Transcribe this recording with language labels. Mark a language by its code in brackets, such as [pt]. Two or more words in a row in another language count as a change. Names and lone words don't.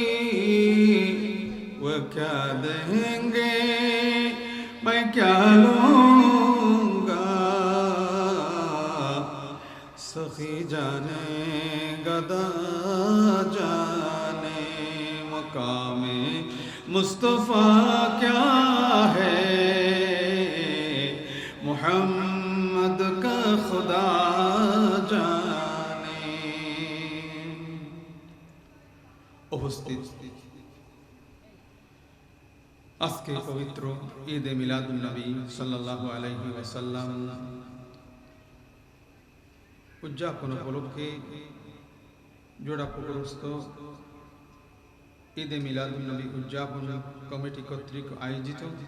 [ur] وہ کیا دیں گے میں کیا لوں گا، سخی جانے گدا جانے مقام مصطفیٰ کیا ہے، محمد کا خدا جانے۔ [bn] উপস্থিত আজকে পবিত্র ঈদে মিলাদুন নবী সাল্লাল্লাহু আলাইহি ওয়াসাল্লাম উদযাপন উপলক্ষে জোড়াপুকুরস্থ ঈদে মিলাদুন নবী উদযাপন কমিটি কর্তৃক আয়োজিত